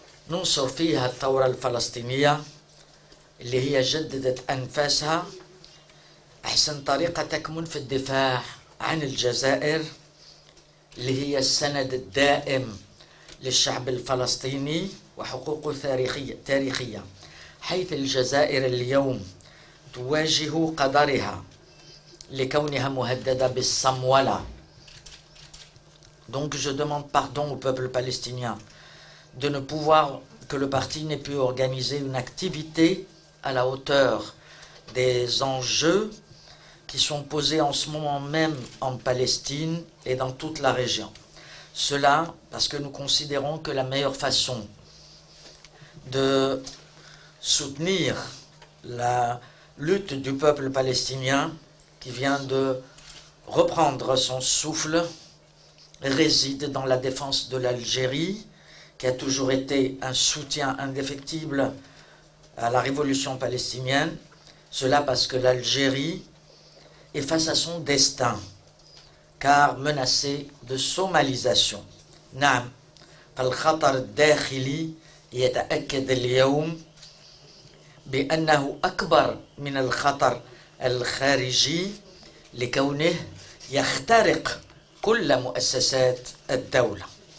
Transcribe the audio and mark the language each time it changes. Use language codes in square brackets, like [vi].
[ar] ننصر فيها الثورة الفلسطينية اللي هي جددت أنفاسها، أحسن طريقة تكمن في الدفاع عن الجزائر اللي هي السند الدائم للشعب الفلسطيني وحقوقه تاريخية، حيث الجزائر اليوم تواجه قدرها لكونها مهددة بالصمولة. [fr] Donc je demande pardon au peuple palestinien de ne pouvoir, que le parti n'ait pu organiser une activité à la hauteur des enjeux qui sont posés en ce moment même en Palestine et dans toute la région. Cela parce que nous considérons que la meilleure façon de soutenir la lutte du peuple palestinien qui vient de reprendre son souffle réside dans la défense de l'Algérie, qui a toujours été un soutien indéfectible à la révolution palestinienne. Cela parce que l'Algérie est face à son destin, car menacée de somalisation. [ar] نعم، فالخطر الداخلي يتأكد اليوم بأنه أكبر من الخطر الخارجي لكونه يخترق كل مؤسسات الدولة.